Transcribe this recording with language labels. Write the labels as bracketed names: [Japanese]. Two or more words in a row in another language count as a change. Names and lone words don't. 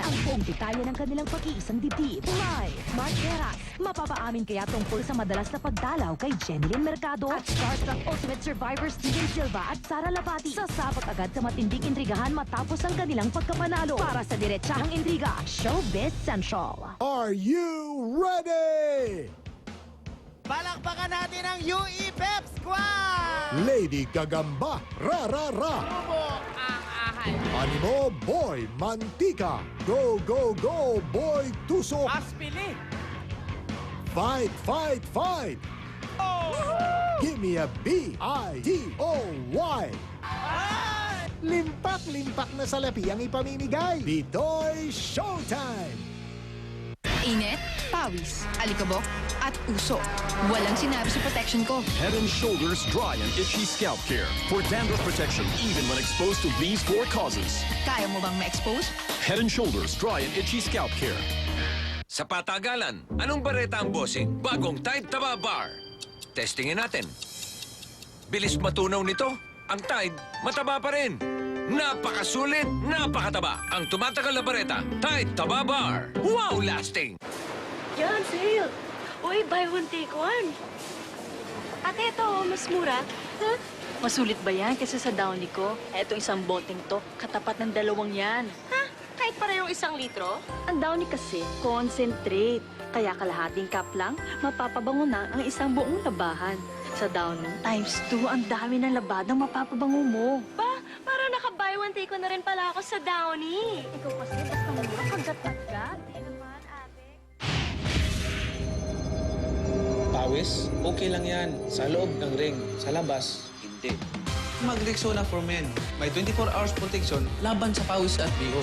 [Filipino] Ang buong detalye ng kanilang pag-iisang dibdib. [English] Live! Mark Heras. [Filipino] Mapapaamin kaya tungkol sa madalas na pagdalaw kay Jenilyn Mercado at Starstruck Ultimate Survivor Steven Silva at Sara Labati. Sasabak agad sa matinding intrigahan matapos ang kanilang pagkapanalo. Para sa diretsahang intriga, Showbiz Central. [English] Are you ready? [Filipino] Palakpakan natin ang UE Pep Squad! Lady Gagamba, Ra! Subok ang ahal. Animo, Boy Mantika. Go, Boy Tusok. Aspili. [English] Fight! Give me a B-I-T-O-Y. [Filipino] Limpak na salapi ang ipamimigay. Pitoy Showtime! Init, pawis, alikabok, at uso. Walang sinabi sa protection ko. [English] Head & Shoulders Dry and Itchy Scalp Care for dandruff protection even when exposed to these 4 causes. [Filipino] Kaya mo bang ma-expose? [English] Head & Shoulders Dry and Itchy Scalp Care. [Filipino] Sa patagalan, anong bareta ang bossing? Bagong Tide Taba Bar. Testingin natin. Bilis matunaw nito. Ang Tide, mataba pa rin. Napakasulit, napakataba. Ang tumatagal na bareta, Tide Taba Bar. [English] Wow, lasting! [Filipino] Yan, sale. Uy, [English] buy one, take one. [Filipino] Ate, ito, mas mura. Huh? Masulit ba yan kasi sa Downy ko? Eto isang boteng to, katapat ng 2 yan. Ha? Kahit parehong 1 litro? Ang Downy kasi, concentrate. Kaya kalahating cup lang, mapapabango na ang isang buong labahan. Sa Downy, ×2 ang dami ng labadang mapapabango mo. Ba, para naka- [English] buy one, take one [Filipino] na rin pala ako sa Downy. Ikaw kasi, basta mura, kagat-kagat. Pawis, okay lang yan. Sa loob ng ring. Sa labas, hindi. Mag-Rexona for Men. May [English] 24 hours protection [Filipino] laban sa pawis at BO.